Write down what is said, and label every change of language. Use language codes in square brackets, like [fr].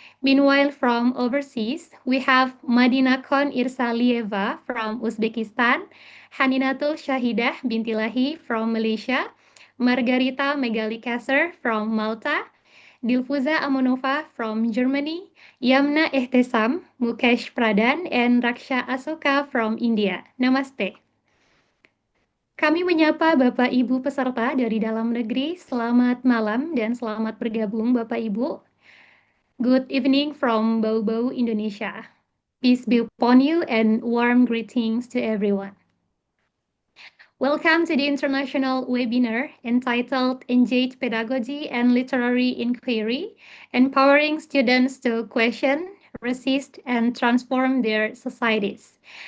[en] Meanwhile, from overseas, we have Madina Kon Irsalieva from Uzbekistan, Haninatul Shahidah Bintilahi from Malaysia, Margarita Megalikasser from Malta, Dilfuza Amonova from Germany, Yamna Ehtesam, Mukesh Pradhan, and Raksha Asoka from India. [hi] Namaste. [id] Kami menyapa Bapak Ibu peserta dari dalam negeri. Selamat malam dan selamat bergabung Bapak Ibu. [en] Good evening from Baubau, Indonesia. Peace be upon you and warm greetings to everyone. Welcome to the international webinar entitled Engage Pedagogy and Literary Inquiry, Empowering Students to Question, Resist, and Transform Their Societies.